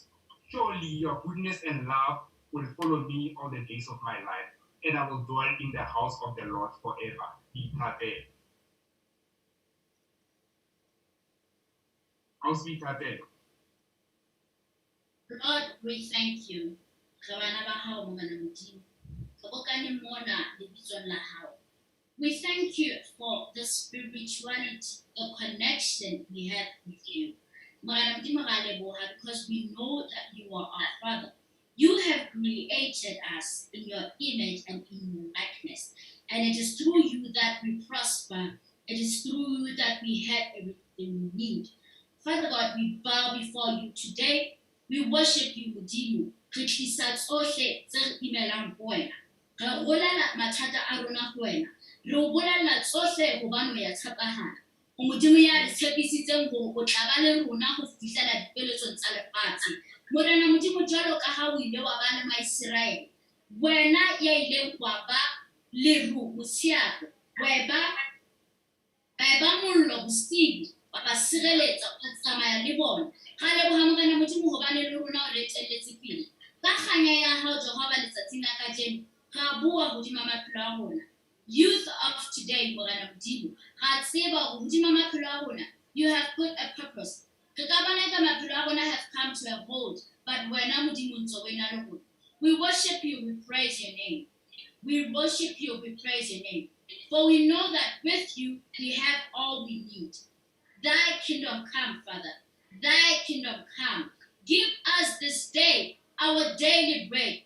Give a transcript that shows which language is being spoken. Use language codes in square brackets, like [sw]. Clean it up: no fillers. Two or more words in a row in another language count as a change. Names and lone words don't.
[en] Surely your goodness and love will follow me all the days of my life, and I will dwell in the house of the Lord forever. Ithatelo. How's Ithatelo? Lord, we thank you. [st] Re bana ba hao Morena Modimo. Re bokane mona lebitsong la hao. [en] We thank you for the spirituality, the connection we have with you. [st] Morena Modimo, re a leboha [en] because we know that you are our Father. You have created us in your image and in your likeness. And it is through you that we prosper. It is through you that we have everything we need. Father God, we bow before you today. We worship you, Modimo. [st] Re tlisa tsohle tse re imelang ho wena. Re rolela mathata a rona ho wena. Re o bolella tsohle hobane o ya tshepahala. O Modimo ya re tshepisitseng hore o tla ba le rona ho fihlela dipeletsong tsa lefatshe. Morena Modimo, jwalo ka ha o ile wa ba le Maiseraele, wena ya ileng wa ba leru bosiago, wa ba mollo bosibu, wa ba sireletsa, wa tsamaya le bona. Ra leboha Morena Modimo hobane le rona o re etelletse pele. Ka kganya ya hao Jehova letsatsing la kajeno, ra bua hodima maphelo a rona. [en] Youth of today, [st] Morena Modimo, ra tseba hore hodima maphelo a rona, [en] you have put a purpose. [st] Re ka bona ka maphelo a rona [en] have come to a hold, but [st] wena Modimo ntse o ena le rona. [en] We worship you, we praise your name. We worship you, we praise your name. For we know that with you, we have all we need. Thy kingdom come, Father. Thy kingdom come. Give us this day our daily bread.